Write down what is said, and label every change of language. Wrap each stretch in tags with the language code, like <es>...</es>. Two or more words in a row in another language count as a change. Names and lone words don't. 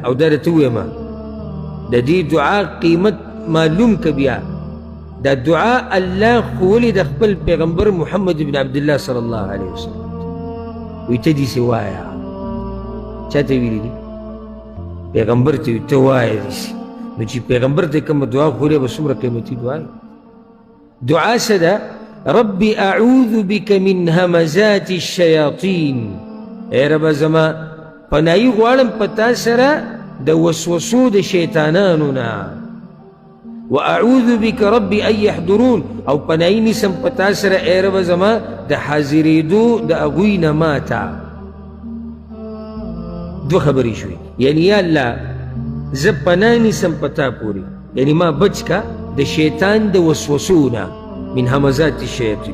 <ps>او دا درته ویمه د دې دعا قیمت معلوم که بیا دا دعا الله ښوولې د خپل پیغمبر محمد بن عبدالله</ps> <ar>صلی الله علیه وسلم.</ar> <ps>وی ته داسې وایه. چا ته ویلي دي؟ پیغمبر ته وي ته وایه داسې. نو چې پیغمبر ته کومه دعا ښولې به څومره قیمتي دعا وي. دعا څه ده؟</ps> <ar>رب اعوذ بک من همزات الشیاطین.</ar> <ps>ای ربه زما پناهي غواړم په تا سره د وسوسو د شیطانانو نه.</ps> <ar>واعوذ بک رب ان یحضرون.</ar> <ps>او پناهي نیسم په تا سره ای ربه زما د حاضرېدو د هغوی نه ماته. دوه خبرې شوې، یعنی یا الله زه پناه نیسم په تا پورې، یعنی ما بچ کا د شیطان د وسوسو نه،</ps> <ar>من همزات الشیاطین.</ar>